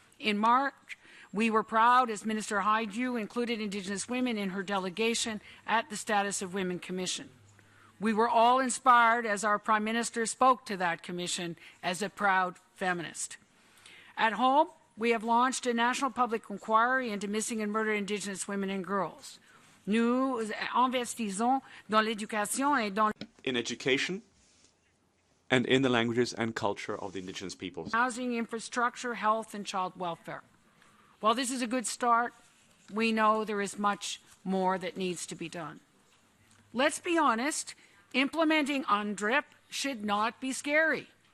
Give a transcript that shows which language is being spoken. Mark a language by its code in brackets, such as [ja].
[en] In March, we were proud, as Minister Hajdu included Indigenous women in her delegation at the Status of Women Commission. We were all inspired as our Prime Minister spoke to that commission as a proud feminist. At home, we have launched a national public inquiry into missing and murdered Indigenous women and girls. [fr] Nous investissons dans l'éducation et dans [en] in education and in the languages and culture of the Indigenous peoples. Housing, infrastructure, health, and child welfare. While this is a good start, we know there is much more that needs to be done. Let's be honest, implementing UNDRIP should not be scary.